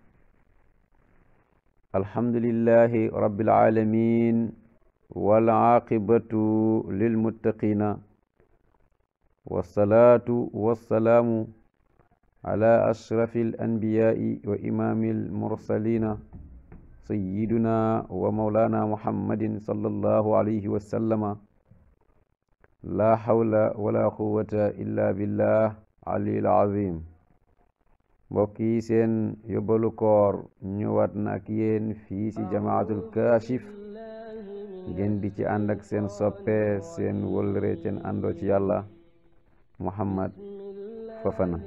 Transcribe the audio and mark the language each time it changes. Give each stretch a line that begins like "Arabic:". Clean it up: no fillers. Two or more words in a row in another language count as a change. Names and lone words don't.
Arabic: الحمد لله رب العالمين والعاقبة للمتقين والصلاة والسلام على أشرف الأنبياء وإمام المرسلين سيدنا ومولانا محمد صلى الله عليه وسلم. لا حول ولا قوة إلا بالله العلي العظيم.
Wolof: mbokk yi seen yóbbalu koor ñëwaat na ak yéen fii ci jamaatul kaashif ngeen di ci ànd ak seen soppe seen wëllëre seen àndoo ci yàlla Muhammad Fofana.